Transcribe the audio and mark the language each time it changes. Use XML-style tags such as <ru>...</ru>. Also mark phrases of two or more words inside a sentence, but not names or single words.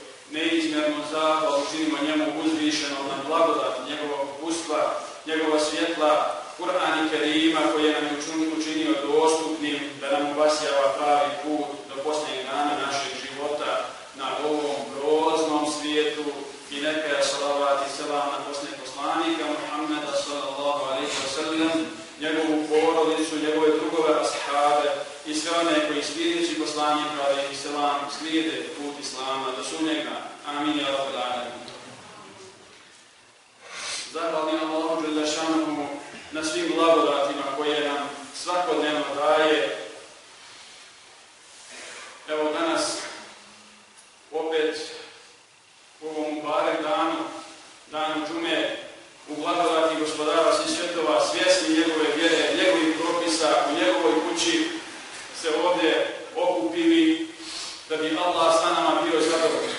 <bs>neizmjernu zahvalu činimo njemu uzvišenom na blagodat njegovog upustva, njegova svjetla, Kur'an i Kerima koji nam je učinio dostupnim da nam obasjava pravi put do posljednjeg dana našeg života na ovom groznom svijetu i neka je salavat i selam na posljednjeg poslanika Muhammeda</bs> <ar>صلى الله عليه وسلم,</ar> <bs>njegovu porodicu, njegove drugove ashabe i sve one koji slijedeći poslanika</bs> <ar>عليه السلام</ar> <bs>slijede put Islama do sunnjega.</bs> <ar>آمين يا رب العالمين.</ar> <bs>Zahvalni Allahu</bs> <ar>جل شأنه</ar> <bs>na svim blagodatima koje nam svakodnevno daje. Evo danas opet u ovom mubarek danu, danu džume, u blagodati gospodara svih svjetova, svjesni njegove vjere, njegovih propisa, u njegovoj kući se ovdje okupili da bi Allah sa nama bio zadovoljan.</bs>